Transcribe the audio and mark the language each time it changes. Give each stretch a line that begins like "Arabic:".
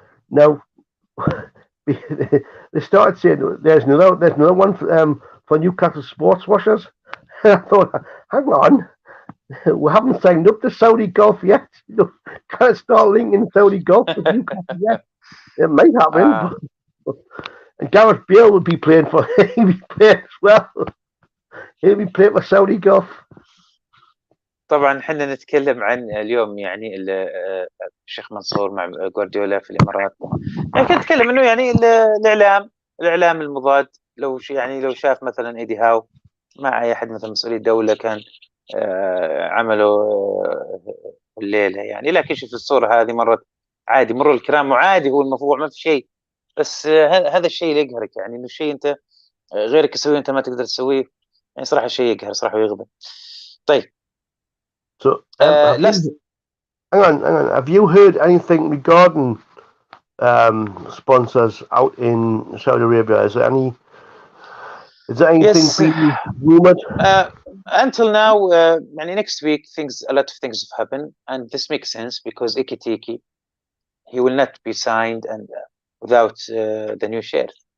English: Now, they started saying there's another one for Newcastle sports washers. I thought, hang on, We haven't signed up to Saudi golf yet. Can't start linking Saudi golf with Newcastle yet. It might happen. And Gareth Bale would be playing for he'll be playing as well. He'll be playing for Saudi golf.
Arabic: طبعا احنا نتكلم عن اليوم يعني الشيخ منصور مع جوارديولا في الامارات، يعني كنت نتكلم انه يعني الاعلام المضاد، لو يعني لو شاف مثلا ايدي هاو مع اي احد مثلا مسؤولي الدوله كان عملوا الليله يعني، لكن شوف الصوره هذه مرت عادي، مروا الكرام وعادي، هو الموضوع ما في شيء، بس هذا الشيء اللي يقهرك يعني، انه الشيء انت غيرك يسويه انت ما تقدر تسويه، يعني صراحه شيء يقهر صراحه ويغضب. طيب
English: So hang on. Have you heard anything regarding sponsors out in Saudi Arabia? Is there anything yes, being rumored? Until now, next week a lot of things have happened, and this makes sense because Ikitiki, he will not be signed and without the new share.